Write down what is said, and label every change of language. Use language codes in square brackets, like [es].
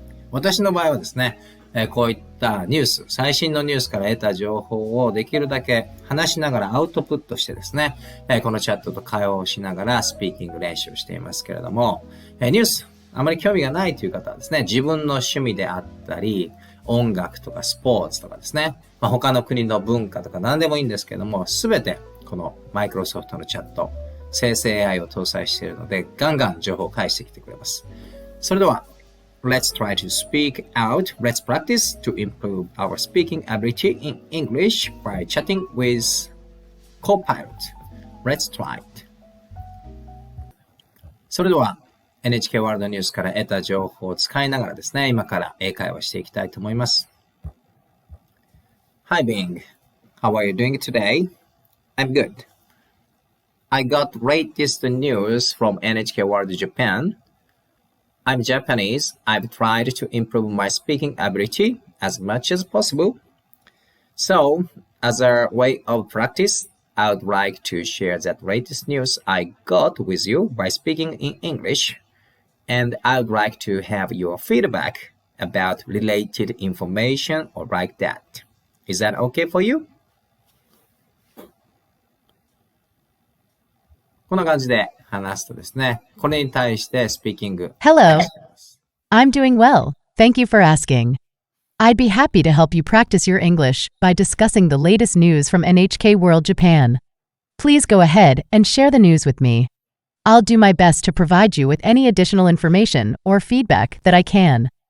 [ja] 私の場合はですね、こういったニュース、最新のニュースから得た情報をできるだけ話しながらアウトプットしてですね、このチャットと会話をしながらスピーキング練習をしていますけれども、ニュース、あまり興味がないという方はですね、自分の趣味であったり、音楽とかスポーツとかですね、他の国の文化とか何でもいいんですけども、すべてこのマイクロソフトのチャット、生成 AI を搭載しているので、ガンガン情報を返してきてくれます。 [en] それでは、Let's try to speak out. Let's practice to improve our speaking ability in English by chatting with Copilot. Let's try it. [ja] それでは NHK ワールドニュースから得た情報を使いながらですね、今から英会話していきたいと思います。 [en] Hi Bing, how are you doing today? I'm good. I got latest news from NHK World Japan. I'm Japanese. I've tried to improve my speaking ability as much as possible. So, as a way of practice, I would like to share that latest news I got with you by speaking in English. And I would like to have your feedback about related information or like that. Is that okay for you? [ja] こんな感じで話すとですね、これに対してスピーキング。 [en] Hello. I'm doing well. Thank you for asking. I'd be happy to help you practice your English by discussing the latest news from NHK World Japan. Please go ahead and share the news with me. I'll do my best to provide you with any additional information or feedback that I can.